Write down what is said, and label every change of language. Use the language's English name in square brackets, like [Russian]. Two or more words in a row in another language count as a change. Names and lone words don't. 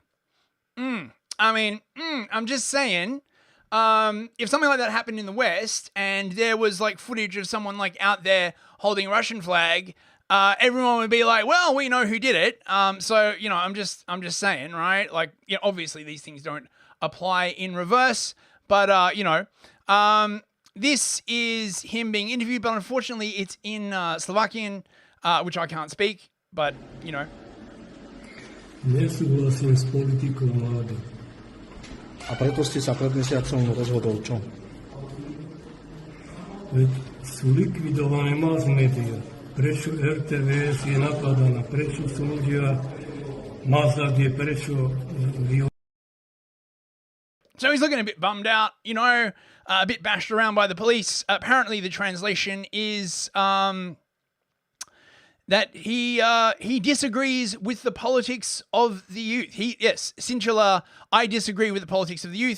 [English] I mean, I'm just saying, if something like that happened in the West and there was like footage of someone like out there holding a Russian flag, everyone would be like, well, we know who did it. So, you know, I'm just saying, right? Like, you know, obviously these things don't apply in reverse, but, you know, this is him being interviewed, but unfortunately it's in Slovakian, which I can't speak, but, you know. [Slovak] Nesúhlasím s politikou vlády. A preto ste sa pred mesiacom rozhodol čo? Veď sú likvidované [English] mass media. [Slovak] Prečo RTVS je napadaná? Prečo sú ľudia mazadie? Prečo [English] So he's looking a bit bummed out, you know, a bit bashed around by the police. Apparently the translation is that he disagrees with the politics of the youth. Yes, Cintula, I disagree with the politics of the youth.